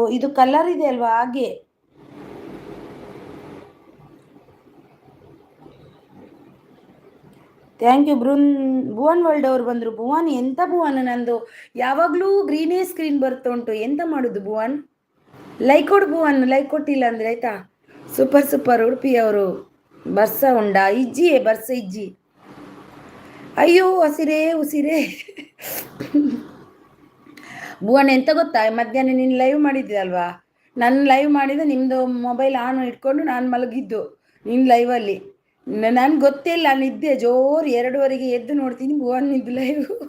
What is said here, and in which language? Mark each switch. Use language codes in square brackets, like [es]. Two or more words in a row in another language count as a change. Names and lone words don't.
[kn] ಇದು ಕಲರ್ ಇದೆ ಅಲ್ವಾ, ಹಾಗೆ. [en] thank you. [kn] ಭುವನ್ ವರ್ಲ್ಡ್ ಅವರು ಬಂದರು. ಭುವನ್ ಎಂತ ಭುವನ್, ನಂದು ಯಾವಾಗಲೂ [en] green screen [kn] ಬರ್ತಾ ಉಂಟು, ಎಂತ ಮಾಡೋದು ಭುವನ್? ಲೈಕ್ ಕೊಡು ಭುವನ್, ಲೈಕ್ ಕೊಟ್ಟಿಲ್ಲ ಅಂದರೆ ಆಯ್ತಾ. ಸೂಪರ್ ಉಡುಪಿ ಅವರು. [tcy] ಬರ್ಸ ಉಂಡಾ ಇಜ್ಜಿಯೇ, ಬರ್ಸ ಇಜ್ಜಿ. [kn] ಅಯ್ಯೋ ಉಸಿರೇ. ಭುವನ್ ಎಂತ ಗೊತ್ತಾ, ಮಧ್ಯಾಹ್ನ ನೀನು ಲೈವ್ ಮಾಡಿದ್ದೆ ಅಲ್ವಾ, ನಾನು ಲೈವ್ ಮಾಡಿದ ನಿಮ್ಮದು ಮೊಬೈಲ್ ಆನ್ ಇಟ್ಕೊಂಡು ನಾನು ಮಲಗಿದ್ದು ನಿನ್ನ ಲೈವಲ್ಲಿ. ನನಗೆ ಗೊತ್ತೇ ಇಲ್ಲ, ನಾನು ಇದ್ದೆ ಜೋರು 2:30ಗೆ ಎದ್ದು ನೋಡ್ತೀನಿ ಭುವನ್ ಇದ್ದು ಲೈವ್.